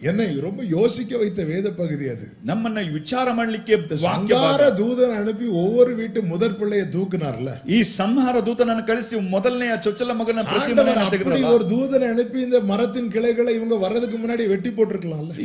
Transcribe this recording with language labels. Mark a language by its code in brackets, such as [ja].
[ta] என்னை ரொம்ப யோசிக்க வைத்த வேத பகுதி அது. [kn] ನಮ್ಮನ್ನ ವಿಚಾರ ಮಾಡ್ಲಿಕ್ಕೆ [ta] சங்கார தூதன் அனுப்பி ஒவ்வொரு வீட்டு முதற் பிள்ளையை தூக்குனார்ல. [kn] ಈ ಸಂಹಾರ ದೂತನನ್ನು ಕಳಿಸಿ ಮೊದಲನೆಯ ಚೊಚ್ಚಲ ಮಗನ ಪ್ರತಿಮೆಯನ್ನು ತೆಗೆದ್ರಲ್ಲ. [ta] ஒரு தூதனை அனுப்பಿ இந்த மரத்தின் கிளைகளை இவங்க வரதுக்கு முன்னாடி வெட்டி போட்டுருக்கலாம்ல.